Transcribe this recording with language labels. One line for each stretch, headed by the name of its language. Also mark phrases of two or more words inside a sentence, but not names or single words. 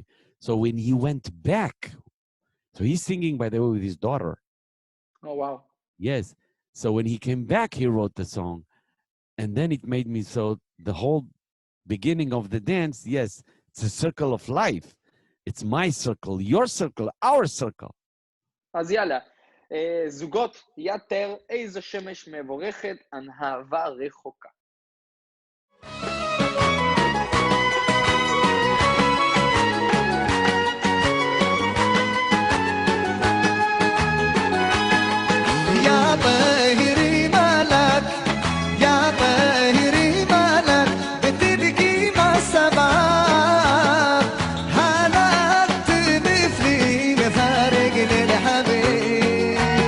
English: So when he went back, so he's singing, by the way, with his daughter. Oh, wow. Yes. So when he came back, he wrote the song. And then it made me, so the whole beginning of the dance, yes, it's a circle of life. It's my circle, your circle, our circle.
Hebrew: אז יאללה, זוגות, יתר, איזו שמש מבורכת, אהבה רחוקה.
Arabic: يا طاهري مالك يا طاهري مالك بتبكي مع السباب هلكت مثلي مفارق للحبيب